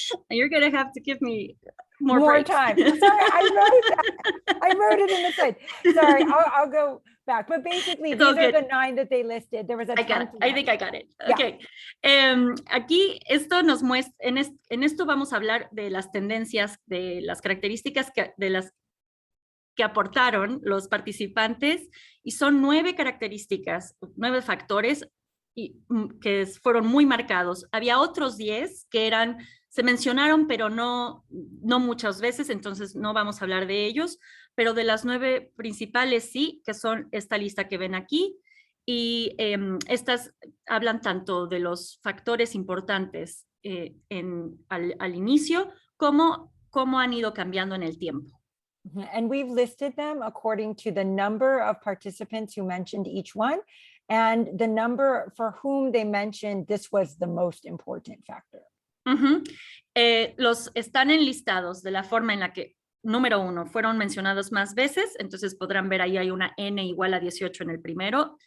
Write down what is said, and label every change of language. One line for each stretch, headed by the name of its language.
English: You're going to have to give me more time. Sorry, I wrote it in the slide. Sorry, I'll go back. But basically, these are the 9 that they listed. There was a I think I got it. Okay. Yeah.
Spanish: Aquí esto nos muestra, en esto vamos a hablar de las tendencias, de las características de las que aportaron los participantes, y son 9 características, 9 factores que fueron muy marcados. Había otros 10 que se mencionaron, pero no muchas veces, entonces no vamos a hablar de ellos, pero de las 9 principales sí, que son esta lista que ven aquí, y estas hablan tanto de los factores importantes al inicio, cómo han ido cambiando en el tiempo.
English: And we've listed them according to the number of participants who mentioned each one and the number for whom they mentioned this was the most important factor.
Spanish: Los están enlistados de la forma en la que, número 1, fueron mencionados más veces, entonces podrán ver ahí hay una N igual a 18 en el primero.